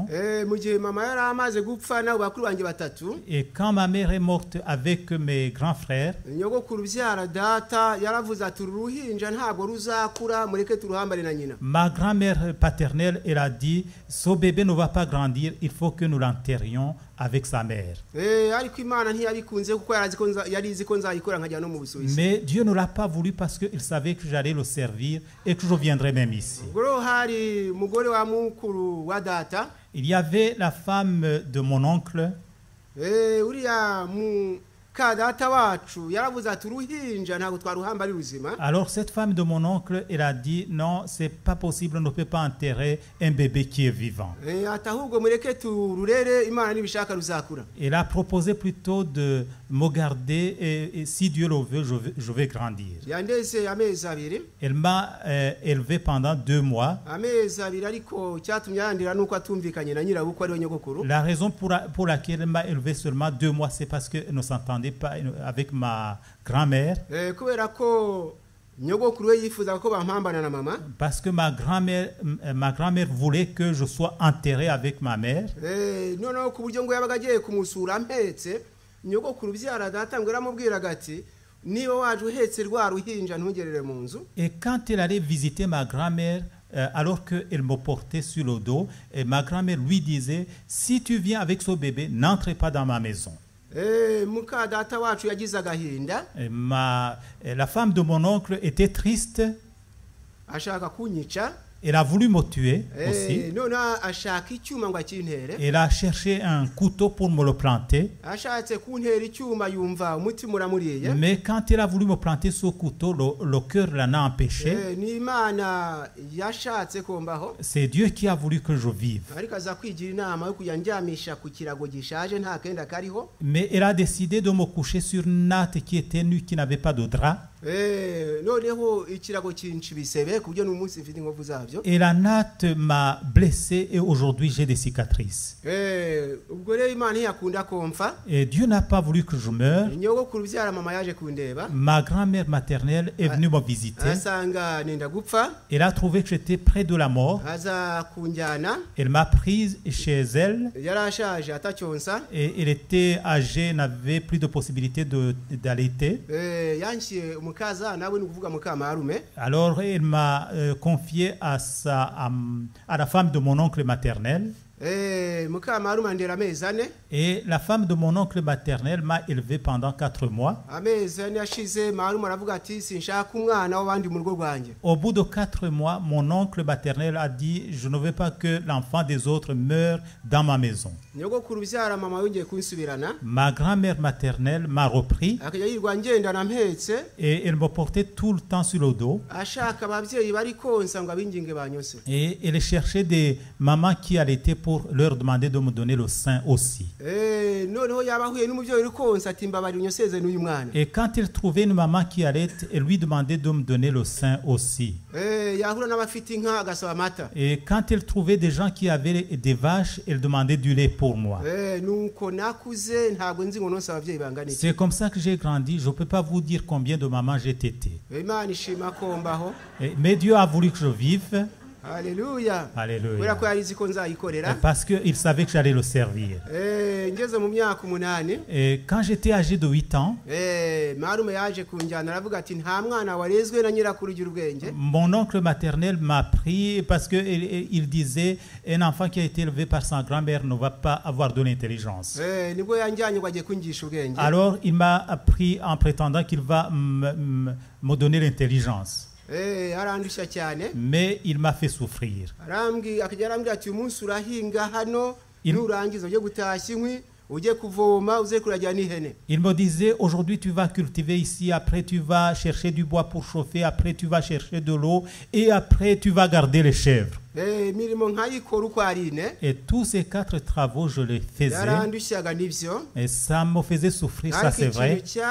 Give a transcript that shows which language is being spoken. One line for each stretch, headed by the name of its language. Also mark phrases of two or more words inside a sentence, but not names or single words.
Kinyarwanda: Mu gihe mama yari amaze gupfa nabo bakuru banje batatu,
French: Et quand ma mère est morte avec mes grands frères,
Kinyarwanda: nyogokuru byara data yaravuze ati uruhinja ntabwo ruzakura, mureke turuhambane na nyina.
French: ma grand-mère paternelle, elle a dit, ce bébé ne va pas grandir, il faut que nous l'enterrions avec sa mère.
Kinyarwanda: Ariko Imana ntiyabikunze kuko yari izi ko nzayikora nkajya no mu Busuwisi.
French: Mais Dieu ne l'a pas voulu parce qu'il savait que j'allais le servir et que je viendrais même ici.
Kinyarwanda: Ubwo hari mugore wa mukuru wa data,
French: Il y avait la femme de mon oncle.
Kinyarwanda: uriya muka data wacu yaravuze ati uruhinja ntabwo twaruhamba ari ruzima.
French: Alors cette femme de mon oncle, elle a dit, non, c'est pas possible, on ne peut pas enterrer un bébé qui est vivant.
Kinyarwanda: Ati ahubwo mureke tururere, Imana nibishaka ruzakura.
French: Elle a proposé plutôt de me garder et si Dieu le veut, je vais grandir.
Kinyarwanda: Yandeze amezi abiri.
French: Elle m'a élevé pendant 2 mois.
Kinyarwanda: Amezi abiri, ariko cyatumye yandira nuko atumvikanye na nyirabukwe ari we nyogokuru.
French: La raison pour laquelle elle m'a élevé seulement 2 mois, c'est parce qu'elle ne s'entendait pas avec ma grand-mère.
Kinyarwanda: Kubera ko nyogokuru we yifuza ko bampambana na mama.
French: Parce que ma grand-mère voulait que je sois enterré avec ma mère.
Kinyarwanda: Noneho ku buryo ngo yabaga agiye kumusura mpetse, nyogokuru byara data ngo yaramubwiraga ati niba waje uhetse rwa ruhinja ntugerere mu nzu.
French: Et quand elle allait visiter ma grand-mère, alors qu'elle me portait sur le dos, et ma grand-mère lui disait, si tu viens avec ce bébé, n'entre pas dans ma maison.
Kinyarwanda: Muka data wacu yagize agahinda.
French: La femme de mon oncle était triste.
Kinyarwanda: Ashaka kunyica.
French: Elle a voulu me tuer aussi.
Kinyarwanda: None ashaka icyuma ngo akintere.
French: Elle a cherché un couteau pour me le planter.
Kinyarwanda: Ashatse kuntera icyuma yumva umutima uramuriye.
French: Mais quand elle a voulu me planter ce couteau, le cœur l'en a empêché.
Kinyarwanda: Ni Imana yashatse kombaho.
French: C'est Dieu qui a voulu que je vive.
Kinyarwanda: Ariko aza kwigira inama yo kuyanjyamisha ku kirago gishaje nta kenda kariho.
French: Mais elle a décidé de me coucher sur une natte qui était nue, qui n'avait pas de drap.
Kinyarwanda: Noneho ikirago kinci bisebe ku buryo n'umunsi mfite inkovu zavyo.
French: Et la natte m'a blessé et aujourd'hui j'ai des cicatrices.
Kinyarwanda: Ubwo rero Imana ntiyakunda komfa.
French: Et Dieu n'a pas voulu que je meure.
Kinyarwanda: Nyogokuru byara mama yaje kundeba.
French: Ma grand-mère maternelle est venue me visiter.
Kinyarwanda: Asanga nenda gupfa.
French: Elle a trouvé que j'étais près de la mort.
Kinyarwanda: Aza kunjyana.
French: Elle m'a prise chez elle.
Kinyarwanda: Yarashaje atacyonsa.
French: Et elle était âgée, n'avait plus de possibilité d'allaiter.
Kinyarwanda: Yanshye mukaza nawe nukuvuga mukamarume.
French: Alors elle m'a confié à la femme de mon oncle maternel.
Kinyarwanda: Mukamarume ndera amezi ane.
French: Et la femme de mon oncle maternel m'a élevé pendant 4 mois.
Kinyarwanda: Amezi ane yashize marume aravuga ati sinshaka umwana w'abandi mu rugo rwanjye.
French: Au bout de 4 mois, mon oncle maternel a dit, je ne veux pas que l'enfant des autres meure dans ma maison.
Kinyarwanda: Nyogokuru byara mama yongeye kunsubirana.
French: Ma grand-mère maternelle m'a repris.
Kinyarwanda: Akajya yirwa ngendana mpetse.
French: Et elle me portait tout le temps sur le dos.
Kinyarwanda: Ashaka ababyeyi bari konsa ngo abinginge banyose.
French: Et elle cherchait des mamans qui allaitaient pour leur demander de me donner le sein aussi.
Kinyarwanda: Noneho yabahuye n'umubyeyi uri konsa ati mbabarira unyoseze n'uyu mwana.
French: Et quand elle trouvait une maman qui allaite, elle lui demandait de me donner le sein aussi.
Kinyarwanda: Yahura n'abafite inka agasaba amata.
French: Et quand elle trouvait des gens qui avaient des vaches, elle demandait du lait pour moi.
Kinyarwanda: Nuko nakuze ntabwo nzi ngo nonse ababyeyi bangana iki.
French: C'est comme ça que j'ai grandi. Je ne peux pas vous dire combien de mamans j'ai tété.
Kinyarwanda: Imana ishima kombaho.
French: Mais Dieu a voulu que je vive.
Kinyarwanda: Haleluya.
French: Alléluia.
Kinyarwanda: Kubera ko yari izi ko nzayikorera.
French: Parce qu'il savait que j'allais le servir.
Kinyarwanda: Ngeze mu myaka 8.
French: Et quand j'étais âgé de 8 ans,
Kinyarwanda: marume yaje kunjyana aravuga ati nta mwana warezwe na nyirakuru ugira ubwenge.
French: mon oncle maternel m'a pris parce qu'il disait un enfant qui a été élevé par sa grand-mère ne va pas avoir de l'intelligence.
Kinyarwanda: Nibwo yanjyanye ngo agiye kungisha ubwenge.
French: Alors il m'a pris en prétendant qu'il va me donner l'intelligence.
Kinyarwanda: Arandusha cyane.
French: Mais il m'a fait souffrir.
Kinyarwanda: Akajya arambwira ati umunsi urahinga hano nurangiza uje gutashya inkwi uje kuvoma uze kurajya n'ihene.
French: Il me disait aujourd'hui tu vas cultiver ici, après tu vas chercher du bois pour chauffer, après tu vas chercher de l'eau et après tu vas garder les chèvres. Et tous ces 4 travaux, je les faisais. Et ça me faisait souffrir, ça c'est vrai.